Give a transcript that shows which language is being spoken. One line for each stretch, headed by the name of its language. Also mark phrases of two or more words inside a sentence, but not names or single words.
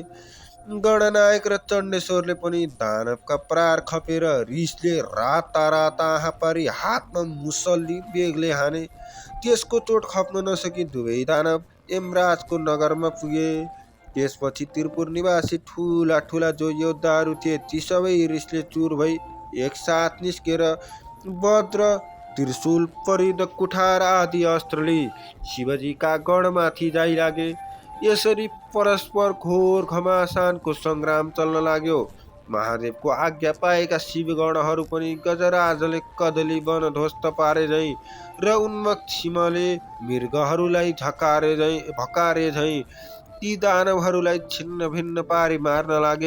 Nepali: गणनायक र चण्डेश्वरले पनि दानवका प्रहार खपेर रिसले राता आहा पारी हातमा मुसल्ली बेगले हाने। त्यसको चोट खप्न नसकी दुवै दानव यमराजको नगरमा पुगे। त्यसपछि त्रिपुर निवासी ठुला ठुला जो योद्धाहरू थिए ती सबै रिसले चुर भई एकसाथ निस्केर वज्र त्रिशूल परिद कुठार आदि अस्त्रले शिवजीका गढमाथि जाइलागे। यसरी परस्पर घोर घमासानको सङ्ग्राम चल्न लाग्यो। महादेवको आज्ञा पाएका शिवगणहरू पनि गजराजले कदली वन ध्वस्त पारे झैँ र उन्मत्त सिंहले मृगहरूलाई भकारे झैँ ती दानवहरूलाई छिन्न भिन्न पारी मार्न लागे।